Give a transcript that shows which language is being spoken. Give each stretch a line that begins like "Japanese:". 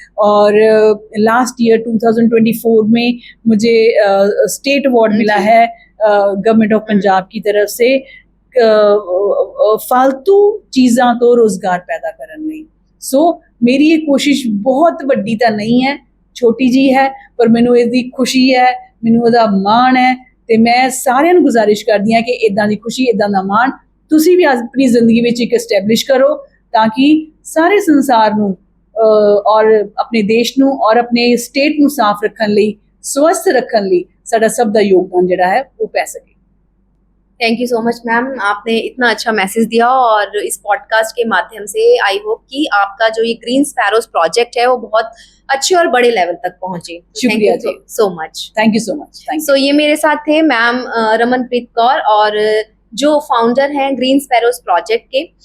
Hindi: और last year 2024 में मुझे स्टेट अवार्ड मिला है गवर्नमेंट ऑफ पंजाब की तरफ से
Punjabi: फालतू चीज़ां तो रोजगार पैदा करने ਲਈ।
Hindi: सो मेरी ये कोशिश बहुत
Punjabi: ਵੱਡੀ ਤਾਂ
Hindi: नहीं है, छोटी जी है, पर
Punjabi: ਮੈਨੂੰ ਇਹਦੀ
Hindi: खुशी है,
Punjabi: ਮੈਨੂੰ ਉਹਦਾ ਮਾਣ
Hindi: है।
Punjabi: ਤੇ ਮੈਂ ਸਾਰਿਆਂ ਨੂੰ ਗੁਜ਼ਾਰਿਸ਼ ਕਰਦੀ ਹਾਂ ਕਿ ਇਦਾਂ ਦੀ ਖੁਸ਼ੀ, ਇਦਾਂ ਦਾ ਮਾਣ ਤੁਸੀਂ ਵੀ ਆਪਣੀ ਜ਼ਿੰਦਗੀ ਵਿੱਚ ਇੱਕ ਐਸਟੈਬਲਿਸ਼ ਕਰੋ, ਤਾਂ ਕਿ ਸਾਰੇ ਸੰਸਾਰ ਨੂੰ ਔਰ ਆਪਣੇ ਦੇਸ਼ ਨੂੰ ਔਰ ਆਪਣੇ ਸਟੇਟ ਨੂੰ ਸਾਫ਼ ਰੱਖਣ ਲਈ, ਸਵਸਥ ਰੱਖਣ ਲਈ ਸਾਡਾ ਸਭ ਦਾ ਯੋਗਦਾਨ ਜਿਹੜਾ ਹੈ ਉਹ ਪੈ ਸਕੇ।
Hindi: Thank you so much ma'am, आपने इतना अच्छा मैसेज दिया और इस पॉडकास्ट के माध्यम से आई होप कि आपका जो ये ग्रीन स्पैरोज प्रोजेक्ट है वो बहुत अच्छे और बड़े लेवल तक पहुंचे। शुक्रिया जी, so much, thank you so much. सो ये मेरे साथ थे मैम रमनप्रीत कौर, और जो फाउंडर हैं ग्रीन स्पैरोज प्रोजेक्ट के।